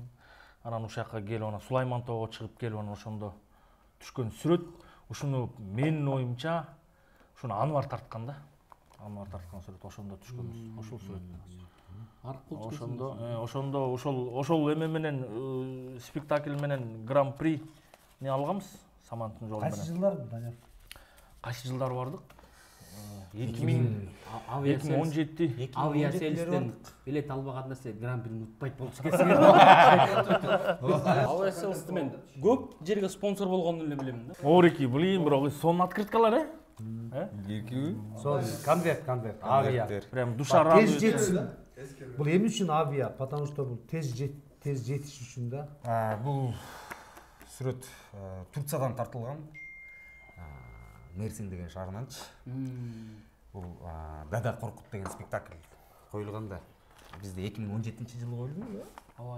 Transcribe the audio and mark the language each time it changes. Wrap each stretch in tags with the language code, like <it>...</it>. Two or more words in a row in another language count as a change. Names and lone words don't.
<ky>Анан ушакка келип анан Сулайман Тоого чыгып келип анан ошондо түшкөн сүрөт. Ушуну менин оюмча ушуну Анвар тарткан да. Анвар тарткан сүрөт ошондо түшкөнбүз. Ошол сүрөт. Ошондо ошол эме менен спектакль менен гран-при не алганбыз. Саманттын жолу менен. Кайсы жылдар Данияр? Кайсы жылдар бардык? 2017 авиаселстен билет албаган нерсе гран-прини утпайт болчу экенсиң. Авиаселсти мен көп жерге спонсор болгонун эле билем да. Орики, блин, бирок сонун открыткалар, Сол конверт. Авиа.</ky> <ru>Прям душа радует.</ru> <ky>Тез жетсин. Бул эмне үчүн авиа?</ky> <ru>Потому что</ru> <ky>бул тез жетиш үчүн да. Бул сүрөт Турциядан тартылган. Мерсин деген шаарынанчы. Бул Дада Коркут деген спектакль коюлган да. Бизде 2017-жылы коюлган, ооба.</ky>